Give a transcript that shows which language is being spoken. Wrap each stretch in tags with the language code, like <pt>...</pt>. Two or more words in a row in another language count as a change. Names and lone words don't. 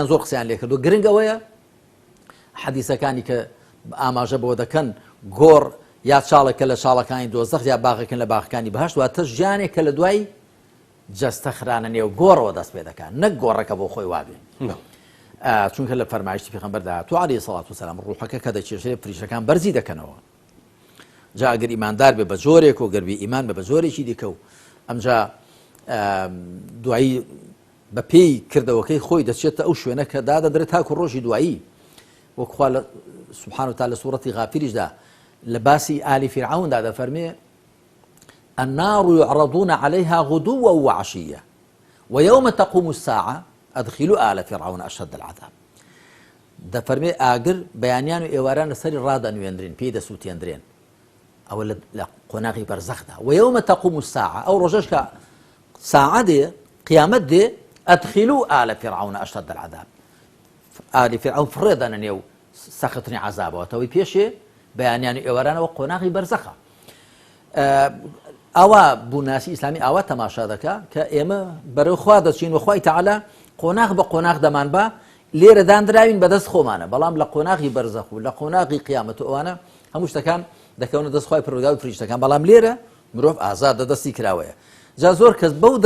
<ckb>زۆر قسەیان لێ کردو گرنگ ئەوەیە حەدیسەکانی کە ئاماژە بۆ دەکەن گۆڕ یا چاڵێکە لە چاڵەکانی دۆزەخ یا باغێکن لە باغەکانی بەهەشت واتە ژیانێکە لە دوای جەستە خرانە نێو گۆڕەوە دەست پێ دەکات نەک گۆڕەکە بۆ خۆی وابێ چونکە لە فەرمایشتی پێغەمبەردا تو</ckb> <ar>عەلەیهی سەڵات وسەلام</ar> <ckb>ڕوحەکە کە دەچێژێ فریشتەکان بەرزی دەکەنەوە جا ئەگەر ئیماندار بێ بە جۆرێک و گەربی ئیمان بە جۆرێکی دیکە و ئەمجا دوایی بە پێی کردەوەکەی خۆی دەچێتە ئەو شوێنە کە دادەدرێت تاکو ڕۆژی دوایی وەکخوا لە</ckb> <ar>سبحانه وتعالى</ar> <ckb>لە سوورەتی غافیریشدا لە باسی ئالی فیرعەوندا دەفەرمێ</ckb> <ar>النار يعرضون عليها غدوا وعشيا ويوم تقوم الساعة أدخلوا آل فرعون أشد العذاب</ar> <ckb>دەفەرمێ ئاگر بەیانیان و ئێواران لەسەری ڕادەنوێنرێن پێی دەسووتێنرێن ئەوە لە قۆناغی بەرزەخدا</ckb> <ar>ويوم تقوم الساعة</ar> <ckb>ئەو ڕۆژەش کە ساعە دێ قیامەت دێ</ckb> <ar>ئەدخلوا آل فرعون أشد العذاب</ar> <ckb>ئالی فیرعەون فڕێدەنە نێو سەختترین عەزابەوەتەوەی پێشێ بەیانیان و ئێوارانەوە قۆناغی بەرزەخە ئەوە بووناسی ئیسلامی ئاوا تەماشا دەکا کە ئێمە بەرەو خوا دەچین و خوای تەعالا قۆناغ بە قۆناغ دەمان بە لێرە دانراوین بەدەست خۆمانە بەڵام لە قۆناغی بەرزەخ و لە قۆناغی قیامەت ئەوانە هەموو شتەکان دەکەونە دەستخوای پەروەردگار و فریشتەکان بەڵام لێرە مرۆڤ ئازادە دەستی کراوەیە جا زۆر کەس بەو</ckb>